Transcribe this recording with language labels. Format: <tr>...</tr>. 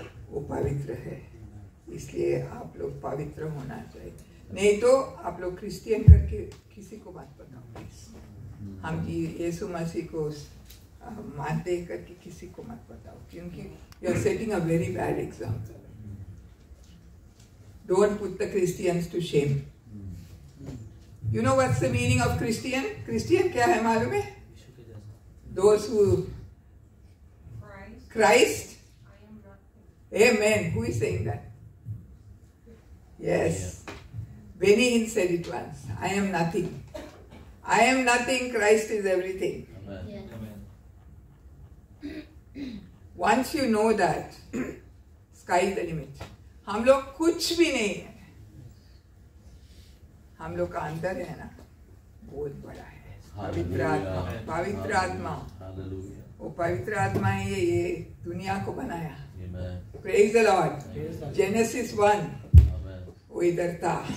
<hi>वो पवित्र है, इसलिए आप लोग पवित्र होना चाहिए। नहीं तो आप लोग क्रिश्चियन करके किसी को मत बताओ। हम यीशु मसीह को मानते करके किसी को मत बताओ, क्योंकि</hi> <en>you are setting a very bad example. Don't put the Christians to shame. You know what's the meaning of Christian?</en> <hi>Christian क्या है मालूम है?</hi> <en>Those who Christ. Amen. Who is saying that? Yes. Benny Hinn said it once. I am nothing. I am nothing. Christ is everything. Once you know that, sky is the limit.</en> <hi>हम लोग कुछ भी नहीं है, हम लोग का अंदर है ना, बहुत बड़ा है। पवित्र आत्मा वो पवित्र आत्मा है, ये दुनिया को बनाया।</hi> <en>Praise the Lord.</en> <hi>Genesis 1 वो इधर था।</hi>